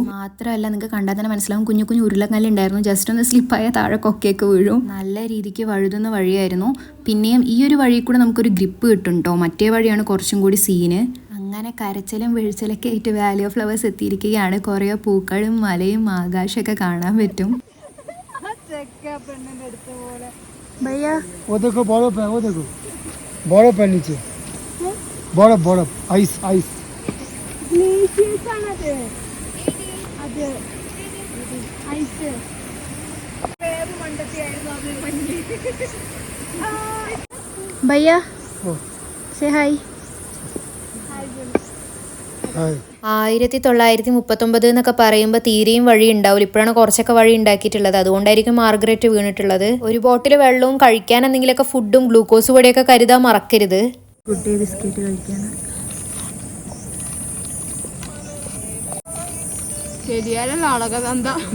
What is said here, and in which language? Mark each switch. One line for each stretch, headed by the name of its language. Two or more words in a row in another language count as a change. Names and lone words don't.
Malayalam: മാത്രമല്ല നിങ്ങൾക്ക് കണ്ടാൽ തന്നെ മനസ്സിലാവും, കുഞ്ഞു കുഞ്ഞു ഉരുളക്കല്ലുണ്ടായിരുന്നു. ജസ്റ്റ് ഒന്ന് സ്ലിപ്പായ താഴെ കൊക്കയൊക്കെ വീഴും. നല്ല രീതിക്ക് വഴുതുന്ന വഴിയായിരുന്നു. പിന്നെയും ഈ ഒരു വഴി കൂടെ നമുക്കൊരു ഗ്രിപ്പ് കിട്ടും കേട്ടോ. മറ്റേ വഴിയാണ് കുറച്ചും കൂടി സീന്. അങ്ങനെ കരച്ചിലും വീഴ്ചലൊക്കെ ആയിട്ട് വാലി ഓഫ് ഫ്ലവേഴ്സ് എത്തിയിരിക്കുകയാണ്. കുറേ പൂക്കളും മലയും ആകാശമൊക്കെ കാണാൻ പറ്റും.
Hindi: भैया वो देखो बर्फ है, वो देखो बर्फ है नीचे, बर्फ बर्फ
English: ice ice.
Hindi: भैया ओ
English: Say hi. Hi.
Malayalam: 1939 എന്നൊക്കെ പറയുമ്പോൾ തീരെയും വഴി ഉണ്ടാവില്ല. ഇപ്പോഴാണ് കുറച്ചൊക്കെ വഴി ഉണ്ടാക്കിയിട്ടുള്ളത്. അതുകൊണ്ടായിരിക്കും മാർഗരറ്റ് വീണിട്ടുള്ളത്. ഒരു ബോട്ടിൽ വെള്ളവും കഴിക്കാൻ എന്തെങ്കിലുമൊക്കെ ഫുഡും ഗ്ലൂക്കോസ് പൊടിയൊക്കെ കരുതാൻ മറക്കരുത്. ഗുഡ് ഡേ ബിസ്ക്കറ്റ് കഴിക്കാനാണ്. ശരിയായ ആളൊക്കെ എന്താ